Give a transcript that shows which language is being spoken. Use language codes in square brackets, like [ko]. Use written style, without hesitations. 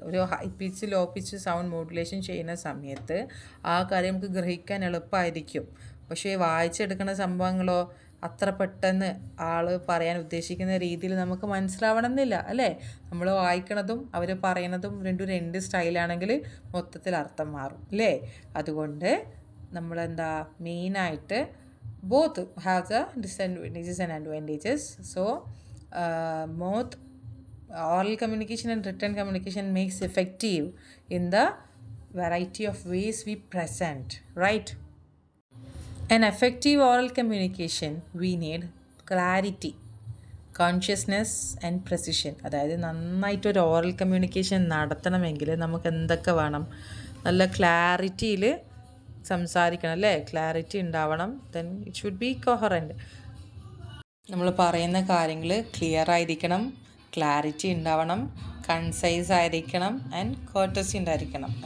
[ml] ഒരു high pitch low pitch sound modulation ചെയ്യുന്ന സമയത്ത് ആ കാര്യം നമുക്ക് ഗ്രഹിക്കാൻ എളുപ്പമായിരിക്കും. പക്ഷേ വായിച്ചെടുക്കുന്ന സംഭവങ്ങളോ അത്ര പെട്ടെന്ന് ആൾ പറയാൻ ഉദ്ദേശിക്കുന്ന രീതിയിൽ നമുക്ക് മനസ്സിലാവണമെന്നില്ല അല്ലേ. നമ്മൾ വായിക്കണതും അവർ പറയണതും രണ്ട് സ്റ്റൈലാണെങ്കിൽ മൊത്തത്തിൽ അർത്ഥം മാറും അല്ലേ. അതുകൊണ്ട് നമ്മളെന്താ മെയിനായിട്ട് [en] both have the disadvantages and advantages. So both oral communication and written communication makes effective in the variety of ways we present, right? An effective oral communication we need clarity, consciousness and precision. [ml] അതായത് നന്നായിട്ടൊരു oral communication നടത്തണമെങ്കിൽ നമുക്ക് എന്തൊക്കെ വേണം? നല്ല ക്ലാരിറ്റിയിൽ സംസാരിക്കണം അല്ലേ. Clarity ഉണ്ടാവണം. [en] Then it should be coherent. [ml] നമ്മൾ പറയുന്ന കാര്യങ്ങൾ ക്ലിയർ ആയിരിക്കണം, ക്ലാരിറ്റി ഉണ്ടാവണം, കൺസൈസ് ആയിരിക്കണം ആൻഡ് കോർട്ടസി ഉണ്ടായിരിക്കണം.